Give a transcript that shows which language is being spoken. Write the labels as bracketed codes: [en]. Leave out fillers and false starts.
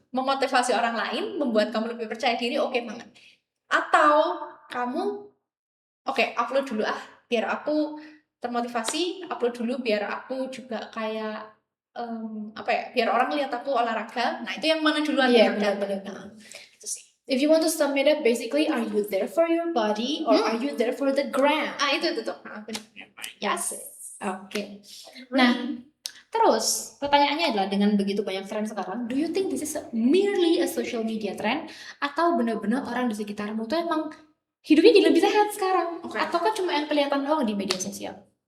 [id] Memotivasi orang lain, membuat kamu lebih percaya diri, oke banget. Atau kamu, oke, upload dulu biar aku termotivasi, upload dulu biar aku juga kayak biar orang lihat aku olahraga. Nah itu yang mana duluan? Iya benar. Itu sih. [en] If you want to sum it up, basically, are you there for your body or are you there for the gram? [id] Itu tuh. Yes. Oke. Nah, terus pertanyaannya adalah dengan begitu banyak tren sekarang, [en] do you think this is merely a social media trend [id] atau benar-benar orang di sekitarmu tuh emang hidupnya jadi lebih sehat sekarang? Ataukah cuma yang kelihatan doang di media sosial?